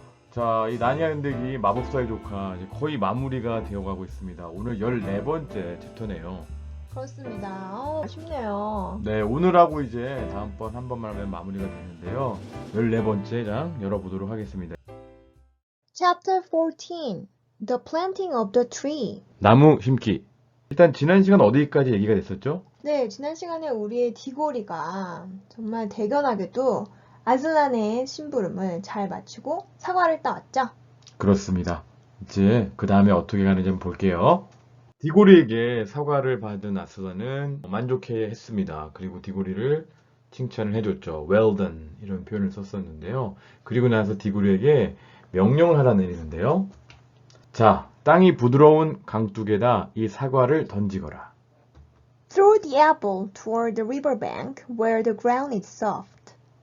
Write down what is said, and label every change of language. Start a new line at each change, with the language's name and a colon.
Korean: 자, 이 나니아 연대기 마법사의 조카 이제 거의 마무리가 되어가고 있습니다. 오늘 14번째 챕터네요. 그렇습니다. 아쉽네요. 네, 오늘하고 이제 다음번 한 번만 하면 마무리가 되는데요. 14번째 장 열어보도록 하겠습니다.
English: Chapter 14 The Planting of the Tree.
Korean: 나무 심기. 일단 지난 시간 어디까지 얘기가 됐었죠? 네, 지난 시간에 우리의 디고리가 정말 대견하게도 아슬란의 심부름을 잘 마치고 사과를 따왔죠. 그렇습니다. 이제 그 다음에 어떻게 가는지 한번 볼게요. 디고리에게 사과를 받은 아슬란은 만족해 했습니다. 그리고 디고리를 칭찬을 해줬죠.
English: Well done
Korean: 이런 표현을 썼었는데요. 그리고 나서 디고리에게 명령을 하라 내리는데요. 자, 땅이 부드러운 강둑에다 이 사과를 던지거라.
English: Throw the apple toward the riverbank where the ground is soft.